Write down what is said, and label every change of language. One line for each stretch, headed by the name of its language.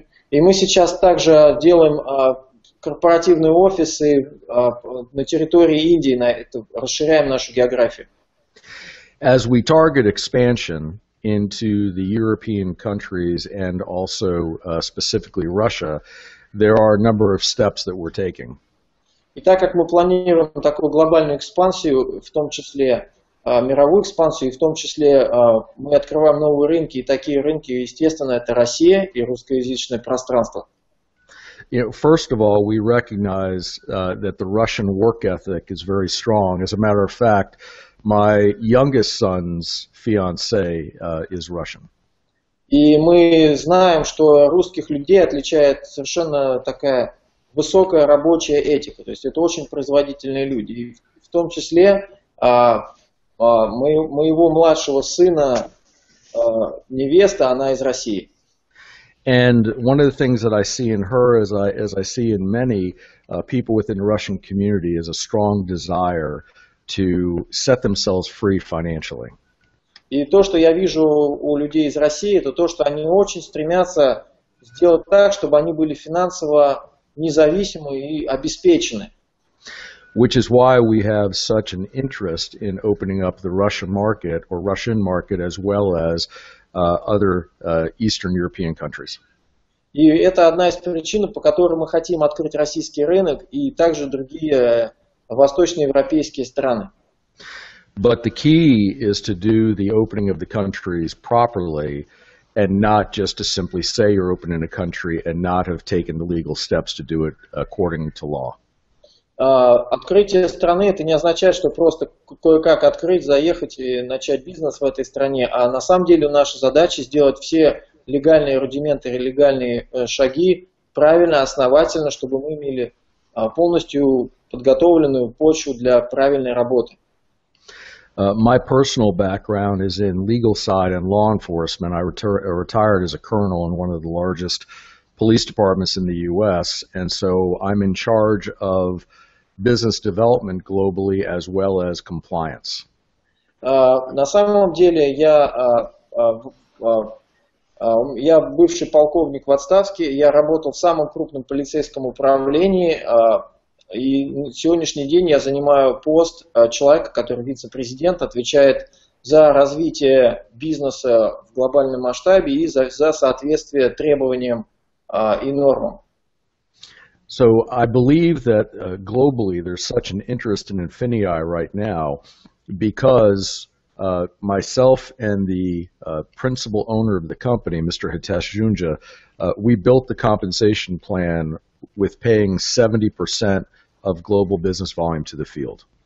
Russian: И мы сейчас также делаем корпоративные офисы на территории Индии, расширяем нашу географию.
English: As we target expansion into the European countries and also specifically Russia, there are a number of steps that we're taking.
Russian: И так как мы планируем такую глобальную экспансию, в том числе мировую экспансию, и в том числе мы открываем новые рынки, и такие рынки, естественно, это Россия и русскоязычное пространство.
English: You know, first of all, we recognize that the Russian work ethic is very strong. As a matter of fact, my youngest son's fiancée is Russian.
Russian: И мы знаем, что русских людей отличает совершенно такая высокая рабочая этика. То есть это очень производительные люди. И в том числе моего младшего сына невеста, она из России.
English: And one of the things that I see in her, as I see in many people within the Russian community, is a strong desire to set themselves free financially.
Russian: И то, что я вижу у людей из России, это то, что они очень стремятся сделать так, чтобы они были финансово независимы и обеспечены.
English: Which is why we have such an interest in opening up the Russian market or Russian market as well as other Eastern European countries.
Russian: И это одна из причин, по которой мы хотим открыть российский рынок и также другие восточноевропейские страны.
English: But the key is to do the opening of the countries properly and not just to simply say you're opening a country and not have taken the legal steps to do it according to law.
Russian: Открытие страны это не означает, что просто кое-как открыть, заехать и начать бизнес в этой стране, а на самом деле наша задача сделать все легальные рудименты, легальные шаги правильно, основательно, чтобы мы имели полностью подготовленную почву для правильной работы.
English: My personal background is in legal side and law enforcement. I retired as a colonel in one of the largest police departments in the U.S., and so I'm in charge of business development globally as well as compliance.
Russian: На самом деле я бывший полковник в отставке, я работал в самом крупном полицейском управлении, и на сегодняшний день я занимаю пост человека, который вице-президент, отвечает за развитие бизнеса в глобальном масштабе и за соответствие требованиям и нормам.
English: So I believe that globally there's such an interest in INFINii right now because myself and the principal owner of the company, Mr. Hitesh Junja, we built the compensation plan with paying 70% of global business volume to the field.